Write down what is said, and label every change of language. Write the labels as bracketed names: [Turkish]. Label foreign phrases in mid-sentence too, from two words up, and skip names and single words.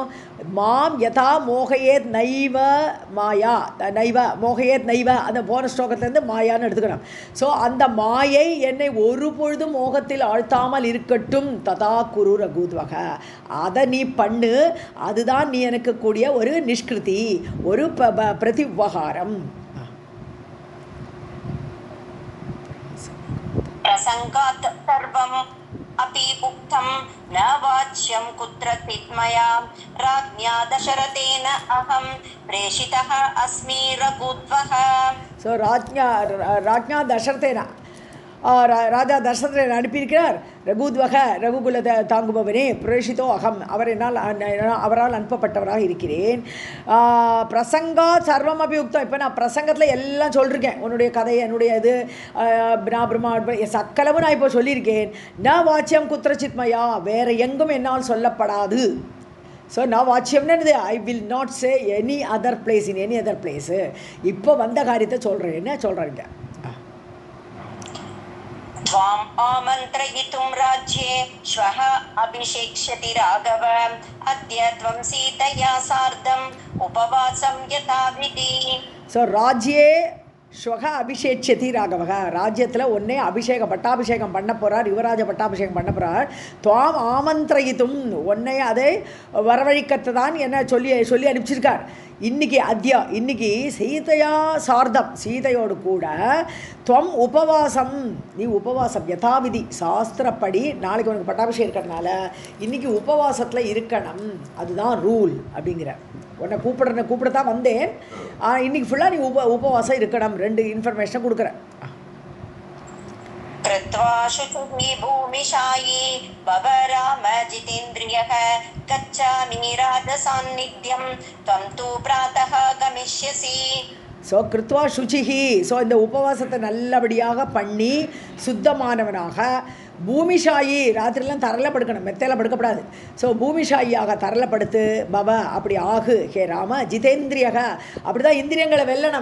[Sanskrit] मां यथा मोहयेत् नैव माया नैव मोहयेत् नैव [Tamil] அந்த போன ஸ்லோகத்துலேருந்து மாயான்னு எடுத்துக்கணும். ஸோ அந்த மாயை என்னை ஒரு ஒரு பொழுதும் மோகத்தில் ஆழ்த்தாமல் இருக்கட்டும். [Sanskrit] तथा कुरु रघूद्वह, [Tamil] அதை நீ பண்ணு, அதுதான் நீ எனக்கு கூடிய ஒரு நிஷ்கிருதி, ஒரு பிரதி உபகாரம். [Sanskrit] प्रसंगात् सर्वम् अपि उक्तं न वाच्यं कुत्रचित् मया राज्ञा दशरथेन अहं प्रेषितः अस्मि रघुद्वः. [Tamil] ஸோ [Sanskrit] राज्ञा दशरथेन, [Tamil] ராஜா தசரதனை அனுப்பியிருக்கிறார். ரகுத்வக, ரகுகுலத்தை தாங்குபவனே, [Sanskrit] प्रेषितः अहम्, [Tamil] அவரால் அனுப்பப்பட்டவராக இருக்கிறேன். [Sanskrit] प्रसंगात् सर्वम् अप्युक्तम्. [Tamil] இப்போ நான் பிரசங்கத்தில் எல்லாம் சொல்லியிருக்கேன், உன்னுடைய கதை, என்னுடைய இது பிரம்மா சக்கலவும் நான் இப்போ சொல்லியிருக்கேன். [Sanskrit] न वाच्यम् कुत्रचिन्मया, [Tamil] வேறு எங்கும் என்னால் சொல்லப்படாது. [English] ஸோ [Tamil] நான் வாட்சியம்னு [English] I will not say any other place in any other place. [Tamil] இப்போ வந்த காரியத்தை சொல்கிறேன்னு சொல்கிறேங்க. [Sanskrit] त्वाम् आमन्त्रयितुं राज्ये श्वः अभिषेक्ष्यति राघव अद्य त्वं सीतया सार्धम् उपवासं यथाविधि. [Tamil] ஸோ [Sanskrit] राज्ये श्वः अभिषेक्ष्यति राघव, [Tamil] ராஜ்யத்தில் ஒன்றே பட்டாபிஷேகம் பண்ண போகிறார், யுவராஜ பட்டாபிஷேகம் பண்ண போகிறார். [Sanskrit] त्वाम् आमन्त्रयितुम्, [Tamil] ஒன்றை அதை வரவழைக்கத்தை தான் என்ன சொல்லி அனுப்பிச்சிருக்கார். இன்னைக்கு [Sanskrit] सीतया सार्धम्, [Tamil] சீதையோடு கூட [Sanskrit] त्वम् उपवासम्, [Tamil] நீ உபவாசம் யதாவிதி சாஸ்திரப்படி, நாளைக்கு உனக்கு பட்டாபிஷேகம் இருக்கிறதுனால இன்றைக்கி உபவாசத்தில் இருக்கணும், அதுதான் ரூல் அப்படிங்கிற. உன்னை கூப்பிடத்தான் வந்தேன், இன்னைக்கு ஃபுல்லாக நீ உபவாசம் இருக்கணும். 2 இன்ஃபர்மேஷனை கொடுக்குறேன். [Sanskrit] कृत्वा शुचिः भूमिशायी भव राम जितेन्द्रियः गच्छामि राजसान्निध्यं त्वं तु प्रातः गमिष्यसि. [Tamil] ஸோ [Sanskrit] कृत्वा शुचिः, [Tamil] ஸோ இந்த உபவாசத்தை நல்லபடியாக பண்ணி சுத்தமானவனாக, பூமிஷாயி, ராத்திரிலாம் தரல படுக்கணும், மெத்தையில் படுக்கப்படாது. ஸோ பூமிஷாயியாக தரல படுத்து, பவ அப்படி ஆகு [Sanskrit] हे राम, [Tamil] ஜிதேந்திரியக, அப்படி தான் இந்திரியங்களை வெல்லணும்.